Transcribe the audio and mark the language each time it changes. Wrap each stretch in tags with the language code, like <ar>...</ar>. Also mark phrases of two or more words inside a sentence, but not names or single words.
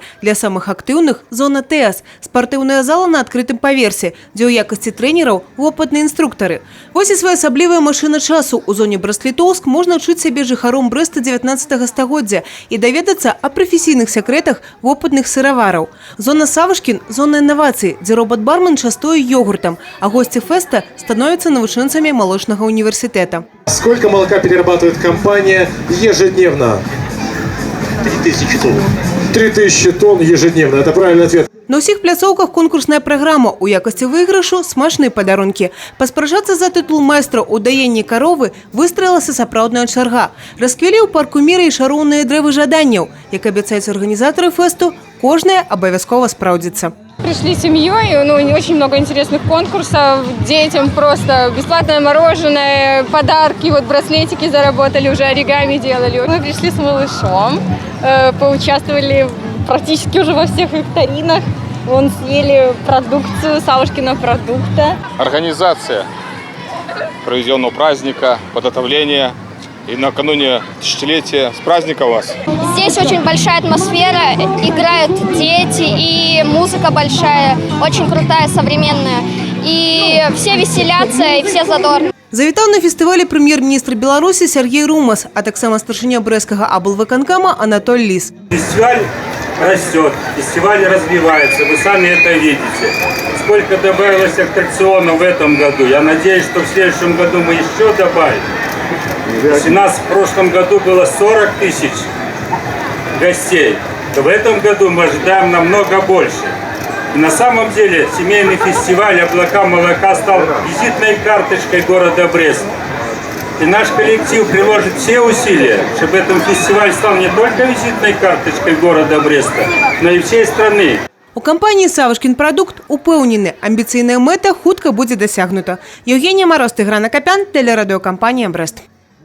<be>Для самых актыўных – зона ТЭАС, спартыўная зала на адкрытым паверсе, дзе ў якасці трэнераў вопытныя інструктары. Вось і своеасаблівая машына часу. У зоне Брэст-Літоўск можна адчуць сябе жыхаром Брэста 19 стагоддзя і даведацца о прафесійных сакрэтах вопытных сыравараў. Зона Савушкін –</be> <ru>зона инноваций, где робот-бармен частует йогуртом, а гости феста становятся навучэнцамі молочного университета. Сколько молока перерабатывает компания ежедневно? 3000 тонн. 3000 тонн ежедневно. Это правильный ответ.</ru> <be>На ўсіх пляцоўках конкурсная праграма. У якасці выйгрышу смачныя падарункі. Паспрачацца за тытул майстра ў даенні каровы выстраілася сапраўдная чарга. Расквялі ў парку міра і шароўныя дрэвы жаданняў. Як абяцаюць арганізатары фесту, кожнае абавязкова спраўдзіцца.</be> <ru>Пришли семьей, очень много интересных конкурсов, детям просто бесплатное мороженое, подарки, вот браслетики заработали, уже оригами делали. Мы пришли с малышом, поучаствовали практически уже во всех викторинах, съели продукцию Савушкина продукта. Организация проведенного праздника, подготовление. И накануне тысячелетия. С праздником вас! Здесь очень большая атмосфера, играют дети, и музыка большая, очень крутая, современная. И все веселятся, и все задорны.</ru> <be>Завітаў на фестывалі прэм'ер-міністр Беларусі Сергей Румас, а таксама старшыня брэсцкага аблвыканкама Анатоль Лис.</be> <ru>Фестиваль растет, фестиваль развивается, вы сами это видите. Сколько добавилось аттракционов в этом году. Я надеюсь, что в следующем году мы еще добавим. У нас в прошлом году было 40 тысяч гостей, то в этом году мы ожидаем намного больше. И на самом деле семейный фестиваль «Облака молока» стал визитной карточкой города Брест. И наш коллектив приложит все усилия, чтобы этот фестиваль стал не только визитной карточкой города Бреста, но и всей страны.</ru> <be>У кампаніі «Савушкін прадукт» упэўнены, амбіцыйная мэта хутка будзе дасягнута. Евгения Мороз, Тыгран Акопян, тэлерадыёкампанія «Брэст».</be>